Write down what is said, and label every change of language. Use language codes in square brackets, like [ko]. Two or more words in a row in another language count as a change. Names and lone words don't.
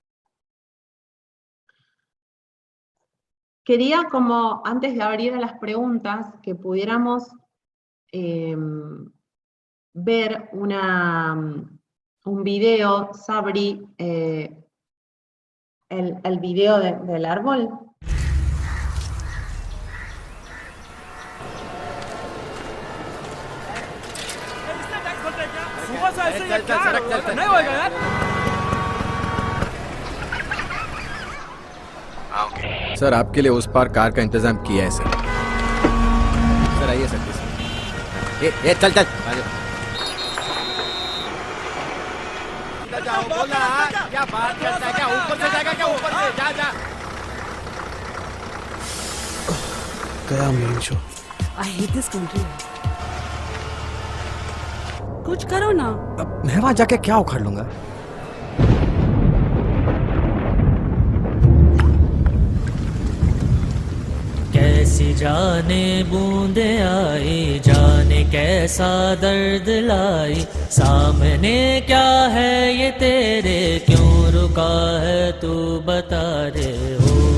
[es] Quería, como antes de abrir a las preguntas, que pudiéramos ver un video, Sabri, el video del árbol. [hi] सर आपके लिए उस पार कार का इंतजाम किया है सर आइए सर ये चल चल जाओ बोला क्या बात करता है क्या ऊपर से जाएगा क्या ऊपर से जा जा गया मीशो [en] I hate this country. [hi] कुछ करो ना। अब मैं वहां जाके क्या उखाड़ लूंगा कैसी जाने बूंदे आई जाने कैसा दर्द लाई सामने क्या है ये तेरे क्यों रुका है तू बता रे हो